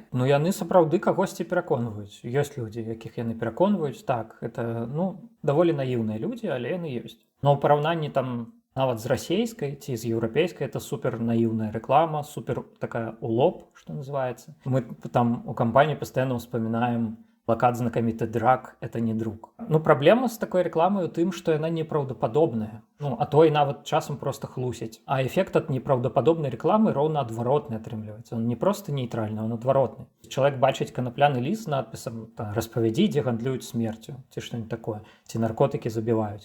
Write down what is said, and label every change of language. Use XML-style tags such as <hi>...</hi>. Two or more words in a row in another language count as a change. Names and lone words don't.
<be>Яны сапраўды кагосьці пераконваюць. Ёсць людзі, якіх яны пераконваюць. Так, это, даволі наіўныя людзі, але яны ёсць. Но ў параўнанні там нават з расійскай ці з еўрапейскай это супер наіўная рэклама, супер такая улоп, што называецца. Мы там у кампаніі пастаянна ўспамінаем плакат знакаміты «Драк –</be> <ru>это не друг».</ru> <be>Праблема з такой рэкламай у тым, што яна непраўдападобная. А то і нават часам проста хлусяць. А эфект ад непраўдападобнай рэкламы роўна адваротны атрымліваецца. Он не проста нейтральны, он адваротны. Чалавек бачыць канапляны ліст з надпісам «Распавядзі, дзе гандлююць смерцю» ці што-нибудь такое, ці наркотыкі забіваюць.</be>